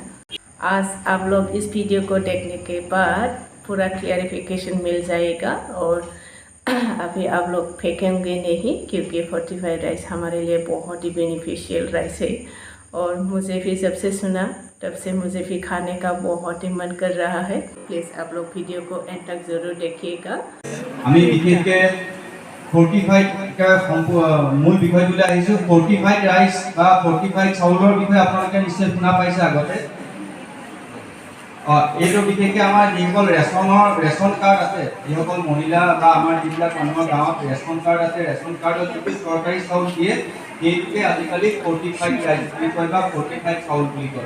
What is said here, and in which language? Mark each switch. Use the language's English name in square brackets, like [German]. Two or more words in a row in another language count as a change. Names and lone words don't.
[Hindi] आज आप लोग इस वीडियो को देखने के बाद पूरा क्लियरिफिकेशन मिल जाएगा और अभी आप लोग फेंकेंगे नहीं, क्योंकि 45 राइस हमारे लिए बहुत ही [English] beneficial rice [Hindi] है। और मुझे भी जब से सुना तब से मुझे भी खाने का बहुत ही मन कर रहा है। प्लीज़ आप लोग वीडियो को एंड तक ज़रूर देखिएगा। [Assamese] আমি বিশেষকৈ 45 মূল বিষয়টোলৈ আহিছোঁ। 45 ৰাইচ বা 45 চাউলৰ বিষয়ে আপোনালোকে নিশ্চয় শুনা পাইছে আগতে। এইটো বিশেষকৈ আমাৰ যিসকল [English] ration card [Assamese] আছে, যিসকল মহিলা বা আমাৰ যিবিলাক মানুহৰ গাঁৱত [English] ration card [Assamese] আছে, [English] ration cardত [Assamese] যিটো চৰকাৰী চাউল দিয়ে সেইটোকে আজিকালি 45 ৰাইচ বুলি কয় বা 45 চাউল বুলি কয়।